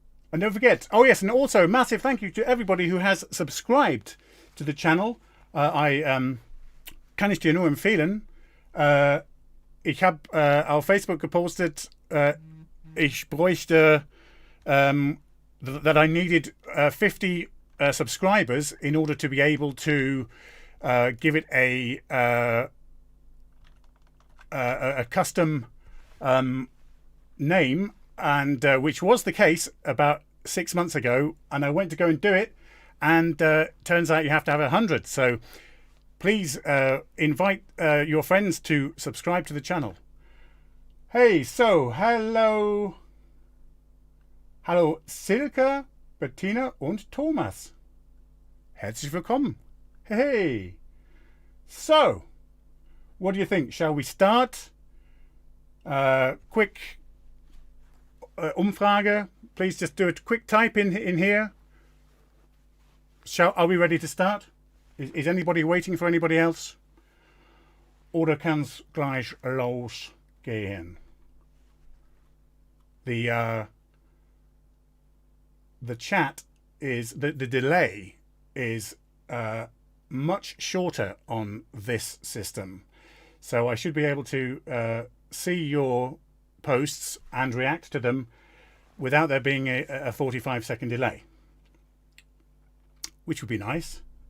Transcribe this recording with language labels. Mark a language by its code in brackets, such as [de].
[en] And don't forget, oh yes, and also massive thank you to everybody who has subscribed to the channel. [de] Kann ich dir nur empfehlen. Ich habe auf Facebook gepostet, ich bräuchte, [en] that I needed 50 subscribers in order to be able to give it a custom name, and which was the case about 6 months ago, and I went to go and do it, and turns out you have to have 100. So please invite your friends to subscribe to the channel. Hey, so hello Silke, Bettina und Thomas. [de] Herzlich willkommen. [en] Hey. So, what do you think? Shall we start? Quick Umfrage. Please just do a quick type in here. Are we ready to start? Is anybody waiting for anybody else? [de] Oder kann's gleich losgehen? [en] The chat is the delay is much shorter on this system, so I should be able to see your posts and react to them without there being a 45-second delay, which would be nice.